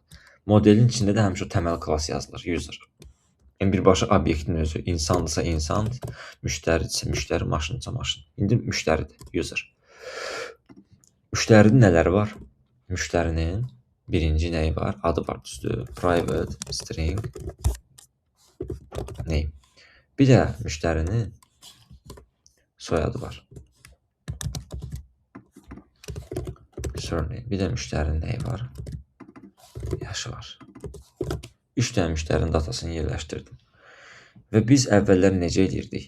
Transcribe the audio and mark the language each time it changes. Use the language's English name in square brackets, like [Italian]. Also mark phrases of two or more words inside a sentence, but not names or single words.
[Azerbaijani] Modelin içində də həmişə o təməl klass yazılır, user. Yəni, birbaşa obyektin özü, insandırsa insan, müştəridirsə müştəri, maşındırsa maşın. İndi müştəridir, user. Müştərinin nələri var? Müştərinin birinci nəyi var? Adı var, düzdür. [English] Private string name. [Azerbaijani] Bir də müştərinin soyadı var. Surname. Bir də müştərinin nəyi var? Yaşı var. 3 dənə müştərinin datasını yerləşdirdim. Və biz əvvəllər necə edirdik?